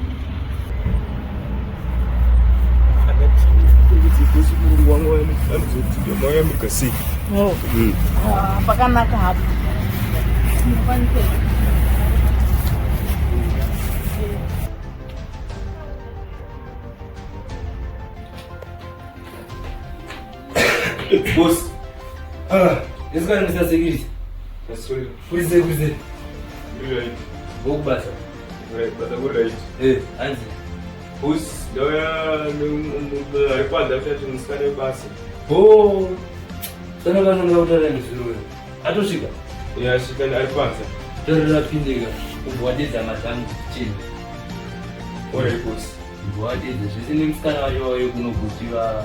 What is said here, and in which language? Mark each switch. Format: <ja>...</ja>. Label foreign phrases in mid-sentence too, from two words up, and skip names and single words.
<sn>Pakanaka hapo. Boss.</sn> <pt>Esse cara não está a seguir. Por isso. Vou passar. Antes.</pt> <sn>Boss, kwanza kuti musikane basa. Sana vanhu ngavutaura nezvirwere. Atosvika. Asvika ari kwanza. Torera kupindika. Kumbowatedza mazamu chini.</sn> <en>Alright boss.</en> <sn>Kumbowatedza zvese nemusikana wacho wayo kunogotiva.</sn>